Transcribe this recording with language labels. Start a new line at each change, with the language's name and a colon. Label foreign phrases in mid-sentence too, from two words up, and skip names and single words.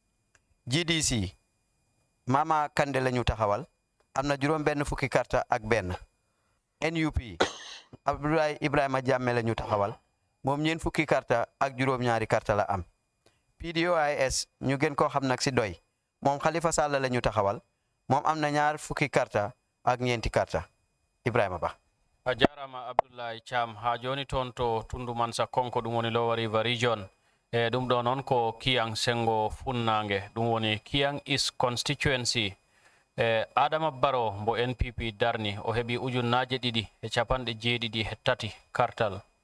Wolof: GDC Mama Kande la ñu taxawal am na juróom benn fukki carte ak benn NUP Abdoulaye Ibrahima Jammeh la ñu taxawal moom ñeent fukki carte ak juróom-ñaari carte la am PDOIS ñu gën koo xam nag si doy moom Khalifa Sall la ñu taxawal moom am na ñaar fukki carte ak ñeenti carte Ibrahima Ba.
Fula: a jarama Abdoulaye Cham ha joni toon to tundu Mansa Konko ɗum woni Lower River region e ɗum ɗo noon ko Kiang Sengo Funnange ɗum woni Kiang East Constituency Adama Barrow mbo NPP darni o heɓi ujunnaje ɗiɗi e capanɗe jeeɗiɗi e tati kartal